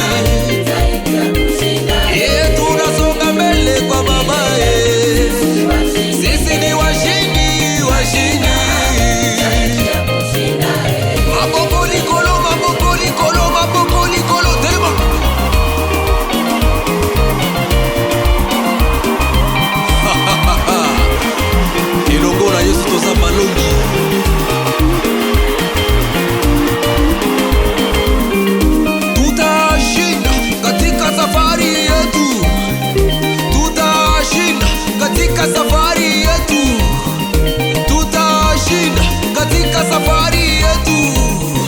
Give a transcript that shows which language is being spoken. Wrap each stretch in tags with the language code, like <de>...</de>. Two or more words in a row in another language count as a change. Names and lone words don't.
<sw>Tunasonga mbele kwa Baba, sisi ni washindi, washindi.</sw> <ln>Maboko likolo, maboko likolo, maboko likolo, tema. Elongo na Yesu toza malongi.</ln> <sw>Tutashinda katika safari yetu, tutashinda katika safari yetu, tutashinda katika safari yetu.</sw>